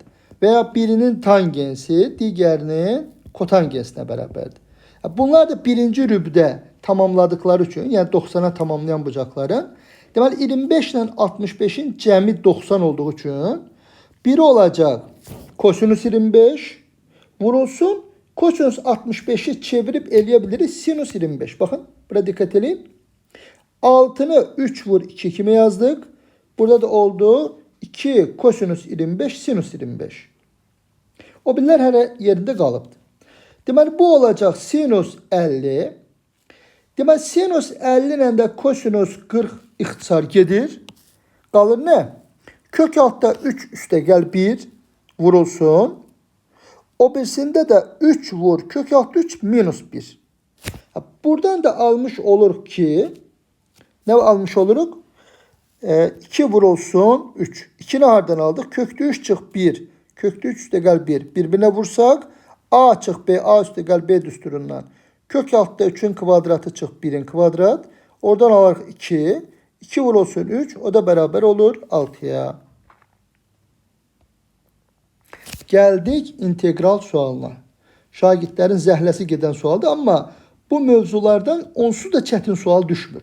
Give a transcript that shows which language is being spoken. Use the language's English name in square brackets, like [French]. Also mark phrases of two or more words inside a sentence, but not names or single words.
[Azerbaijani] Veya birinin tangensi digərinin kotangensinə bərabərdir. Bunlar da birinci rübdə tamamladıkları üçün, yəni 90'a tamamlayan bucaqların, deməli 25 ilə 65'in cəmi 90 olduğu üçün biri olacaq kosinus 25 vurulsun kosinus 65'i çevirip eleyebiliriz sinus 25. [Turkish] Bakın burada dikkat edin. [Azerbaijani] Altını 3 vur 2 kimi yazdık. Burada da oldu 2 kosinus 25 sinus 25. O birlər hələ yerində qalıbdı. Deməli bu olacaq sinus 50. Deməli sinus 50 ilə də kosinus 40 ixtisar gedir. Qalır nə? Kök altda 3 üstə gəl 1 vurulsun. [Turkish] O birisinde de 3 vur kök altı 3 minus 1. Buradan da almış olur ki ne almış oluruz? [Azerbaijani] 2 vurulsun 3. 2'ni hardan aldık? Kökte 3 çık 1. Kökte 3 üstə gəl 1. [Turkish] Birbirine vursak a çık b. [Azerbaijani] A üstə gəl b düsturundan. Kök altta 3'ün kvadratı çık 1'in kvadrat. Oradan alarıq 2. 2 vurulsun 3. O da beraber olur 6'ya. [Turkish] Geldik integral sualına. [Azerbaijani] Şagirdlərin zəhləsi gedən sualdır, amma bu mövzulardan onsuz da çətin sual düşmür.